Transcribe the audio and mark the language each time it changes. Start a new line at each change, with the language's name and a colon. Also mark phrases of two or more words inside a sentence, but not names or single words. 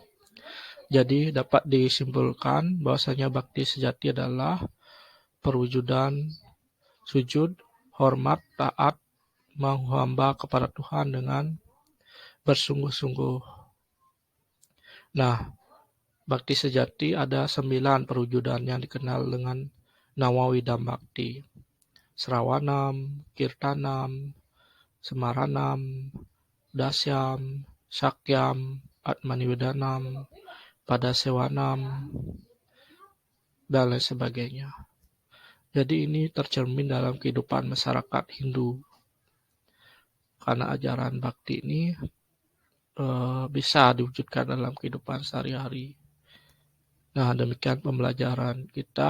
Indonesian: Jadi dapat disimpulkan bahwasanya bakti sejati adalah perwujudan sujud, hormat, taat, menghamba kepada Tuhan dengan bersungguh-sungguh. Nah, bakti sejati ada 9 perwujudan yang dikenal dengan Nawawidam Bakti.
Sanskrit: Srawanam, Kirtanam, Semaranam, Dasyam, Sakyam, Atmaniwedanam, Padasewanam,
Indonesian: dan lain sebagainya. Jadi ini tercermin dalam kehidupan masyarakat Hindu. Karena ajaran bakti ini bisa diwujudkan dalam kehidupan sehari-hari. Nah, demikian pembelajaran kita.